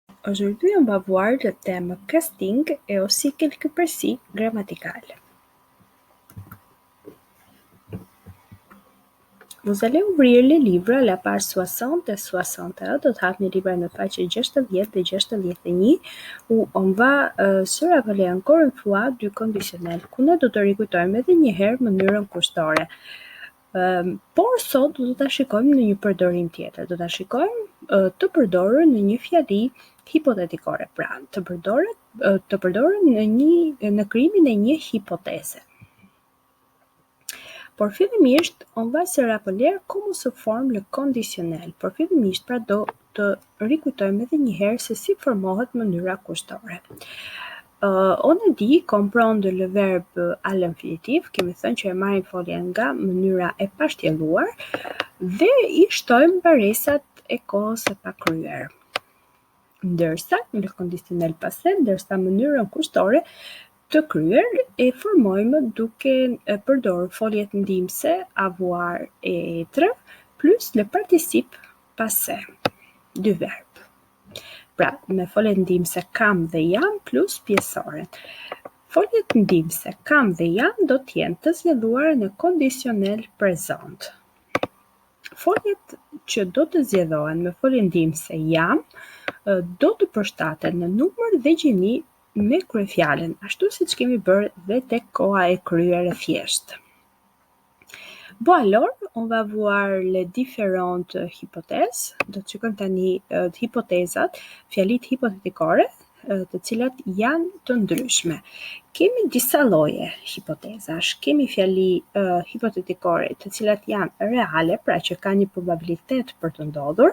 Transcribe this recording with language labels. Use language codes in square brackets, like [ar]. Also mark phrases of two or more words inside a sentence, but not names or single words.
[fr] Aujourd'hui, on va voir le thème casting et aussi quelques précis grammaticales. Vous allez ouvrir le livre à la page 60 et 61, [sq] do të hapni libra në faqe 60 dhe 61, [fr] où on va se rappeler encore une fois du conditionnel, [sq] ku ne do të rikujtojmë edhe një herë mënyrën kushtore. Por sot do ta shikojmë në një përdorim tjetër. Do ta shikojmë të përdorur në një fjali hipotetikore, pra të përdorur në krijimin e një hipoteze. Por fillimisht, [fr] on va se rappeler comment se forme le conditionnel. [sq] Por fillimisht, pra do të rikujtojmë edhe një herë se si formohet mënyra kushtore. [fr] On a dit qu'on prend le verbe à l'infinitif, [sq] kemi thënë që e marrim foljen nga mënyra e pashtjelluar dhe i shtojmë baresat e kohës së pakryer. Ndërsa në [fr] conditionnel passé, [sq] ndërsa mënyrën kushtore të kryer e formojmë duke përdorur foljet ndihmëse [fr] avoir et être plus le participe passé du verbe. [sq] Pra, me foljet ndihmëse kam dhe jam plus pjesoren. Foljet ndihmëse kam dhe jam do t'jenë të zgjedhuara në [fr] conditionel présent. [sq] Foljet që do të zgjedhohen me folje ndihmëse jam do të përshtaten në numër dhe gjini me kryefjalen, ashtu siç kemi bërë dhe tek koha e kryer e thjeshtë. [fr] Bon alors, on va voir les différentes hypothèses. [sq] Do të shikojmë tani hipotezat, fjalitë hipotetikore, të cilat janë të ndryshme. Kemi disa lloje hipotezash. Kemi fjali hipotetikore të cilat janë reale, pra që kanë një probabilitet për të ndodhur.